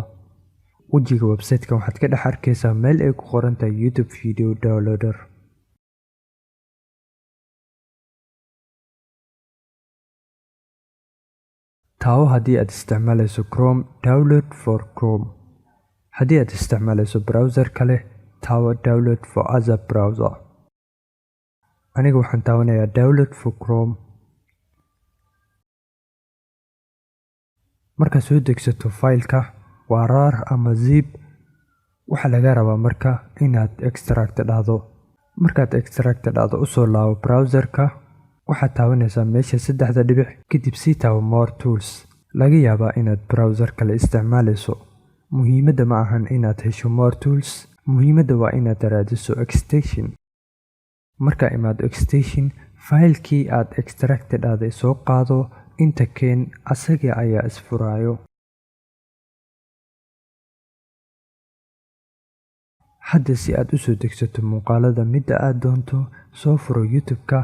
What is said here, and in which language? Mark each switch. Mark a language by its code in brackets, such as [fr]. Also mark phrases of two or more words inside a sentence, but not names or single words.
[so] Wejiga website-ka waxaad ka dhex arkaysaa meel ay ku qoran tahay YouTube Video Downloader. Taawo haddii aad isticmaalayso Chrome, [en] download for Chrome. [so] Haddii aad isticmaalayso browser kale, taawo [en] download for other browser. [so] Aniga waxaan taawanayaa [en] download for Chrome. [so] Marka soo degsato faylka waa rar ama zip, waxa laga rabaa marka inaad extract dhahdo. Markaad extract dhahdo usoo laabo browser-ka, waxaad taabanaysaa meesha saddexda dhibic, kadib sii taawo [en] more tools. [so] Laga yaabaa inaad browser kale isticmaalayso. Muhiimadda ma ahan inaad hesho [en] more tools, [so] muhiimadda waa inaad raadiso extension. Marka imaado extension, faylkii aad extract dhahday soo qaado. Inta keen asaga ayaa isfuraayo. Hadda si aad u soo degsato muuqaalada midda aad doonto, soo furo YouTube-ka.